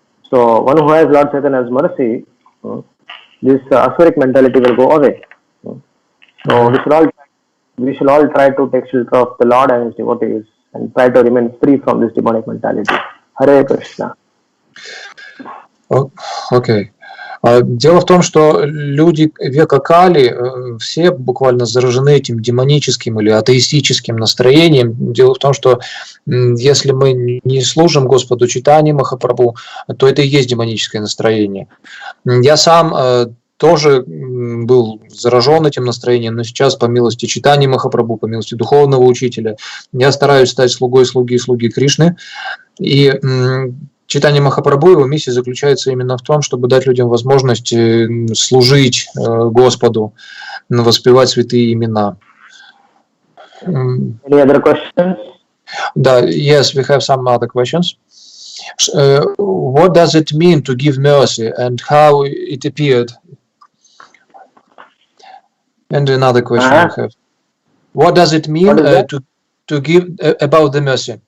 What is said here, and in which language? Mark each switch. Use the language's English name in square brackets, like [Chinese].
[English] So one who has Lord Chaitanya's mercy, this asuric mentality will go away. So we should all try to take shelter of the Lord and His devotees, and try to remain free from this demonic mentality. Hare Krishna. [Russian] Окей. Дело в том, что люди века Кали все буквально заражены этим демоническим или атеистическим настроением. Дело в том, что если мы не служим Господу Чайтаньи Махапрабху, то это и есть демоническое настроение. Я сам тоже был заражен этим настроением, но сейчас, по милости Чайтаньи Махапрабху, по милости духовного учителя, я стараюсь стать слугой слуги Кришны. И Чайтанья Махапрабху, его миссия заключается именно в том, чтобы дать людям возможность служить Господу, воспевать святые имена. [English] Any other questions? Да, yes, we have some other questions. What does it mean to give mercy and how it appeared? And another question we have. What does it mean to give about the mercy?